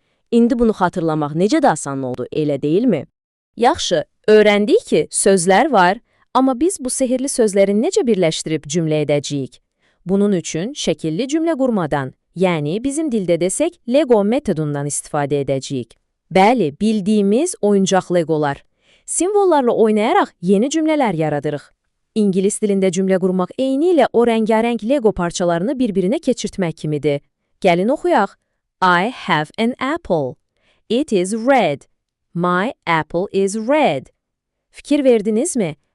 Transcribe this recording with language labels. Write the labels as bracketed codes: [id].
[az] İndi bunu xatırlamaq necə də asan oldu, elə deyilmi? Yaxşı, öyrəndik ki, sözlər var, amma biz bu sehirli sözləri necə birləşdirib cümlə edəcəyik? Bunun üçün şəkilli cümlə qurmadan, yəni bizim dildə desək Lego metodundan istifadə edəcəyik. Bəli, bildiyimiz oyuncaq Legolar. Simvollarla oynayaraq yeni cümlələr yaradırıq. İngilis dilində cümlə qurmaq eynilə o rəngarəng Lego parçalarını bir-birinə keçirtmək kimidir. Gəlin oxuyaq. [en] I have an apple. It is red. My apple is red. [az] Fikir verdinizmi?